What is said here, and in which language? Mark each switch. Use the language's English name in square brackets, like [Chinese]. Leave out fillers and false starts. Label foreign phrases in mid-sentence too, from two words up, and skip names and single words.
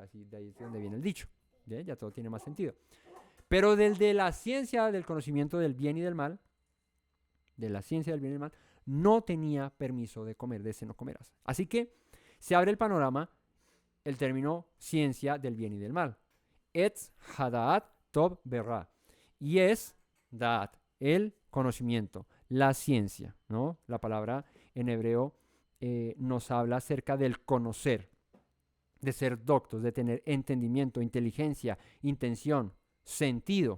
[Spanish] Así, de ahí es donde viene el dicho. ¿Bien? Ya todo tiene más sentido. Pero del de la ciencia del conocimiento del bien y del mal, de la ciencia del bien y del mal, no tenía permiso de comer, de ese no comerás. Así que se abre el panorama, el término ciencia del bien y del mal. [Hebrew] עץ הדעת טוב ורע. [Spanish] Y es daat, el conocimiento, la ciencia, ¿no? La palabra en hebreo nos habla acerca del conocer, de ser doctos, de tener entendimiento, inteligencia, intención, sentido.